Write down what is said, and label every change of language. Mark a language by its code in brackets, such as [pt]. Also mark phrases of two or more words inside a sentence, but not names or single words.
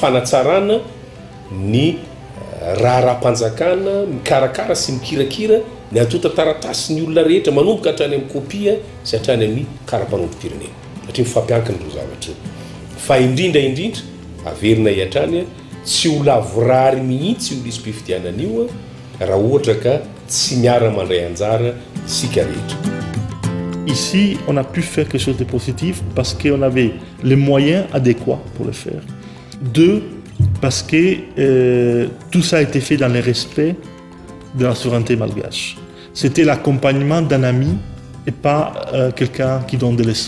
[mg] fanatsarana ny raharam-panjakana mikarakara sy mikirakira ny atota taratasy ny olona rehetra manomboka hatrany amin'ny kopia sy hatrany amin'ny karapanondrom-pirenena satria mifampiankina ireo zavatra fa indrindra averina hiatrany tsy ho lavorary mihitsy io lisam-pifidianana io raha ohatra ka tsy miara-mandray anjara sika rehetra. [fr] Ici, on a pu faire quelque chose de positif parce qu'on avait les moyens adéquats pour le faire. 2, parce que tout ça a été fait dans le respect de la souveraineté malgache. C'était l'accompagnement d'un ami et pas quelqu'un qui donne des leçons.